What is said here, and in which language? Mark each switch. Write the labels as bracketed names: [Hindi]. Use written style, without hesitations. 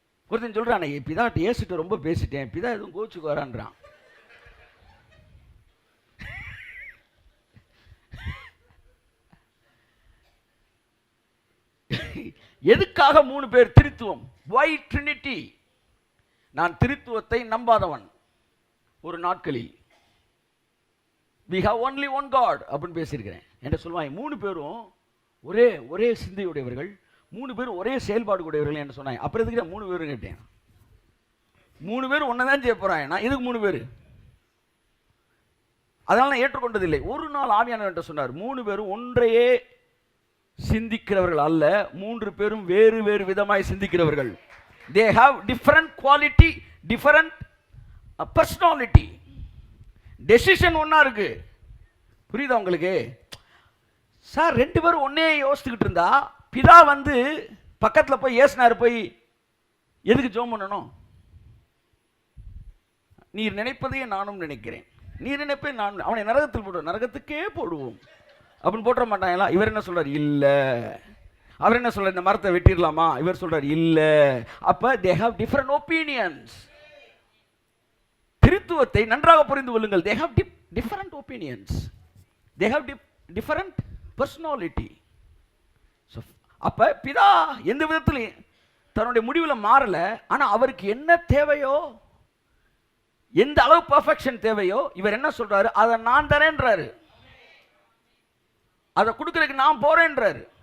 [Tamil] ஒருத்தன் சொல்றான், பிதா ஏசிட்டு ரொம்ப பேசிட்டேன், பிதா எதுவும் கோச்சுக்கு வரான்றான். எதுக்காக 3 பேர்? திருத்துவம். [English] Why Trinity? [Tamil] நான் திருத்துவத்தை நம்பாதவன். ஒரு நாட்களில் [English] we have only one God [Tamil] அப்படின்னு பேசியிருக்கிறேன். என்ன சொல்லுவாங்க, 3 பேரும் ஒரே சிந்தையுடையவர்கள், 3 பேரும் ஒரே செயல்பாடு உடையவர்கள் என்று சொன்னாங்க. அப்புறம் எதுக்கு 3 பேரும் கேட்டேன்? 3 பேரும் ஒன்னதான் செய்ய போறாங்க, நான் எதுக்கு 3 பேர்? அதனால நான் ஏற்றுக்கொண்டதில்லை. ஒரு நாள் ஆவியானவர் சொன்னார், 3 பேரும் ஒன்றையே சிந்திக்கிறவர்கள் அல்ல, 3 பேரும் வேறு வேறு விதமாய் சிந்திக்கிறவர்கள். [English] they have different quality, different personality. [Tamil] Decision ஒன்றா இருக்கு. புரியுதா உங்களுக்கு? சார் 2 பேரும் ஒன்னே யோசிச்சுக்கிட்டு இருந்தா பிதா வந்து பக்கத்தில் போய் ஏசுனார், போய் எதுக்கு ஜெபம் பண்ணணும்? நீர் நினைப்பதையே நானும் நினைக்கிறேன், நீர் நினைப்பே நான், அவனை நரகத்தில் போடுவோம், நரகத்துக்கே போடுவோம் அப்படின்னு போட்டுற மாட்டாங்களா? இவர் என்ன சொல்றார்? இல்ல. அவர் என்ன சொல்றார்? இந்த மரத்தை வெட்டிடலாமா? இவர் சொல்றார் இல்ல. [English] அப்ப they have different opinions. [Tamil] திருத்துவத்தை நன்றாக புரிந்து கொள்ளுங்கள். [English] they have different opinions, they have different personality. [Tamil] So அப்ப பிதா எந்த விதத்திலும் தன்னுடைய முடிவில் மாறல. ஆனா அவருக்கு என்ன தேவையோ, எந்த அளவு பெர்ஃபெக்ஷன் தேவையோ, இவர் என்ன சொல்றாரு? அதை நான் தரேன்றாரு, அதை கொடுக்கறதுக்கு நான் போறேன்றாரு.